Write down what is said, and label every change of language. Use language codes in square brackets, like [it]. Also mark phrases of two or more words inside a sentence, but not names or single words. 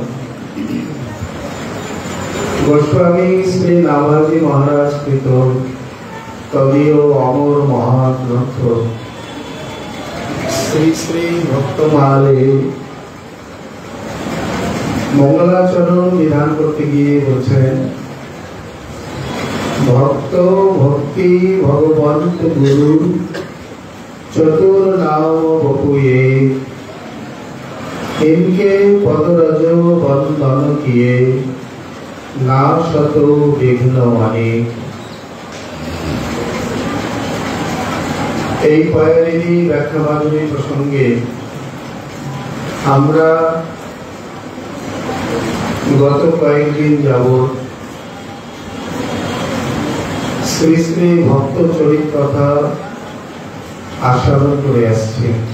[bn] গোস্বামী শ্রী নাভাজি মহারাজ কৃত তদীয় অমর মহাগ্রন্থ শ্রী শ্রী ভক্তমালে মঙ্গলাচরণ বিধান করতে গিয়ে বলছেন [bra] भक्त भक्ति भगवन्त गुरु चतुर नाम बपुये इनके पदरज बंदन किए नाशत विघ्न अनेक [bn] এই পয়ারিনী ব্যাখ্যাবাদী প্রসঙ্গে আমরা গত কয়েকদিন যাবত শ্রী শ্রী ভক্ত চরিত কথা আস্বাদন করে আসছি।